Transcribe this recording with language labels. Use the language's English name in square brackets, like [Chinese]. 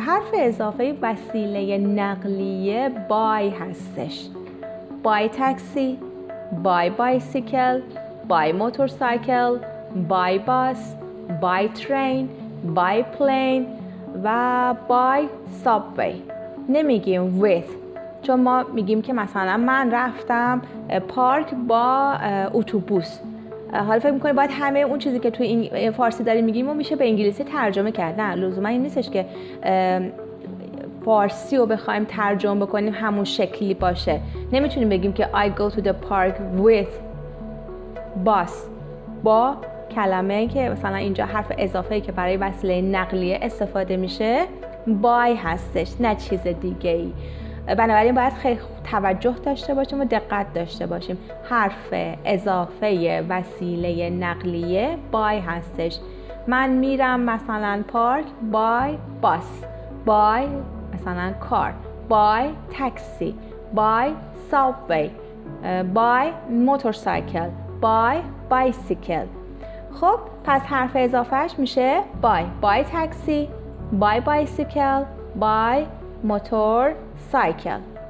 [Persian] حرف اضافه وسیله نقلیه by هستش. [English] by taxi, by bicycle, by motorcycle, by bus, by train, by plane و by subway. [Persian] نمیگیم with، چون ما میگیم که مثلا من رفتم پارک با اتوبوس. حالا فکر میکنید باید همه اون چیزی که توی این فارسی داریم میگیم و میشه به انگلیسی ترجمه کرد. نه، لزوما این نیستش که فارسی رو بخوایم ترجمه بکنیم همون شکلی باشه. نمیتونیم بگیم که [English] I go to the park with bus [Persian] با کلمه که مثلا اینجا حرف اضافه‌ای که برای وسیله نقلیه استفاده میشه by هستش، نه چیز دیگه ای. بنابراین باید خیلی توجه داشته باشیم و دقت داشته باشیم. حرف اضافه وسیله نقلیه by هستش. من میرم مثلا پارک [English] by bus، by مثلا car, by taxi، by subway، by motorcycle، by bicycle. [Persian] خب پس حرف اضافهش میشه [English] by taxi، by bicycle، by motorcycle.